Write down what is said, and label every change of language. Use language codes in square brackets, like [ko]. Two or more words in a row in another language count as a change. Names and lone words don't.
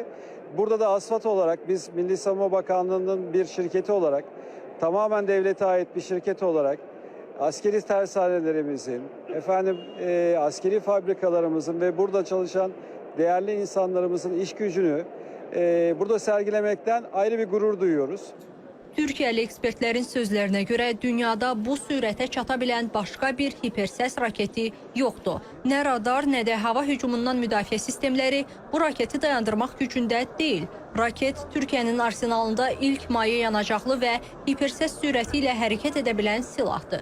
[tr] Burada da ASFAD olarak biz Milli Savunma Bakanlığı'nın bir şirketi olarak, tamamen devlete ait bir şirket olarak askeri tersanelerimizin, askeri fabrikalarımızın ve burada çalışan değerli insanlarımızın iş gücünü burada sergilemekten ayrı bir gurur duyuyoruz. [az] Türkiyəli ekspertlərin sözlərinə görə dünyada bu sürətə çata bilən başqa bir hipersəs raketi yoxdur. Nə radar, nə də hava hücumundan müdafiə sistemləri bu raketi dayandırmaq gücündə deyil. Raket Türkiyənin arsenalında ilk maye yanacaqlı və hipersəs sürəti ilə hərəkət edə bilən silahdır.